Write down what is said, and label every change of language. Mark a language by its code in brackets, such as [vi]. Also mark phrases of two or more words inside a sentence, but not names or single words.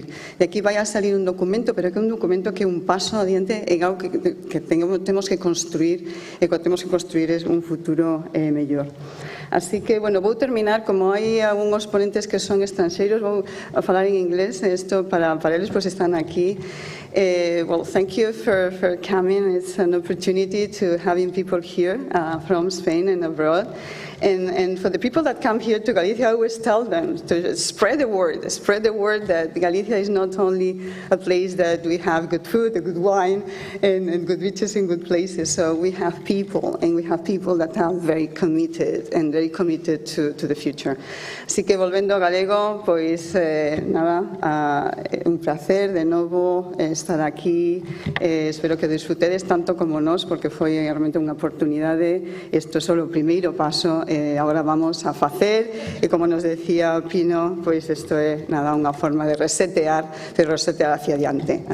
[gl] De aquí vai a salir un documento, pero que é un documento que é un paso adiante en algo que temos que construir, e que temos que construir é un futuro mellor. Así que, vou terminar, como hai algúns ponentes que son estranxeiros, vou a falar en inglés, isto para eles están aquí. [en] Well, thank you for coming. It's an opportunity to having people here from Spain and abroad. And for the people that come here to Galicia, I always tell them to spread the word that Galicia is not only a place that we have good food, good wine, and good beaches and good places. So we have people, and we have people that are very committed to the future. [gl] Así que, volvendo a galego, un placer de novo estar aquí. Espero que disfrutedes tanto como nós, porque foi realmente unha oportunidade. Isto é só o primeiro paso. Agora vamos a facer, e como nos decía Pino, isto é unha forma de resetear hacia adiante.